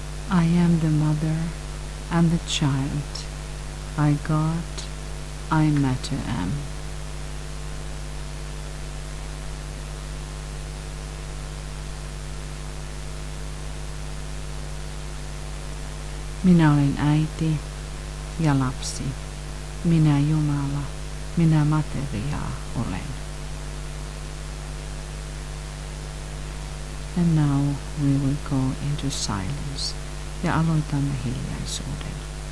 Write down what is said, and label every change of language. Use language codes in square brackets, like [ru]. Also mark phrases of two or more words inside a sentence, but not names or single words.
[en] I am the mother and the child. I God, I matter am. [fi] Minä olen äiti ja lapsi. Minä Jumala, minä materiaa olen. [en] And now we will go into silence [fi] ja aloitamme hiljaisuuden.